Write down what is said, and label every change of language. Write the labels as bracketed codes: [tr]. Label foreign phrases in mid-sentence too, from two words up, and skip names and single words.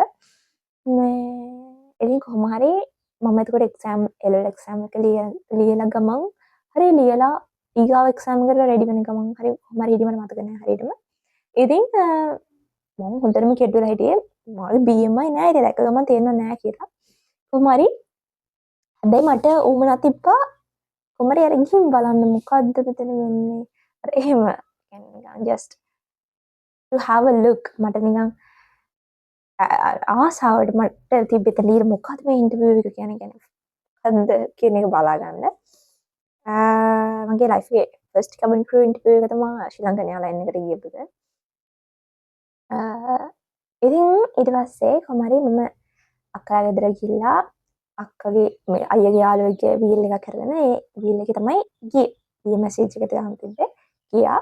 [si] මේ ඉතින් කොහොම හරි මම එතකොට එක්සෑම් LL එක්සෑම් එක ලියලා ගමන් හරි ලියලා ඊගාව එක්සෑම් එකට රෙඩි වෙන ගමන් හරි කොහොම හරි මට මතක නැහැ හරියටම. ඉතින් මම හොඳටම කෙට්ටුවලා හිටියේ මගේ BMI නෑ ඉතින් දැක්ක ගමන් තේරෙන්නේ නැහැ කියලා. කොහොම හරි හැබැයි මට උවමනා තිබ්බා කොහොම හරි අර ගිහින් බලන්න මොකද්ද මෙතන වෙන්නේ. අර එහෙම يعني නිකන් [en] just to have a look [si] මට නිකන් ආසාවට මට තිබ්බ එතන ඊට මොකද්ද මේ ඉන්ටර්විව් එක කියන්නේ මොකද්ද කියන එක බලා ගන්න. මගේ ලයිෆ් එකේ [en] first cabin crew interview [si] එක තමයි ශ්‍රී ලංකන් එයාර්ලයින් එකට ගියපු එක. ඉතින් ඊට පස්සේ කොහොම හරි මම අක්කලා ගෙදර ගිහිල්ලා අක්කගේ මේ අයියගේ යාළුවෙක්ගේ වීල් එකක් කරගෙන ඒ වීල් එකේ තමයි ගියේ. ඊ මැසේජ් එක දාන්න තිබ්බේ. ගියා.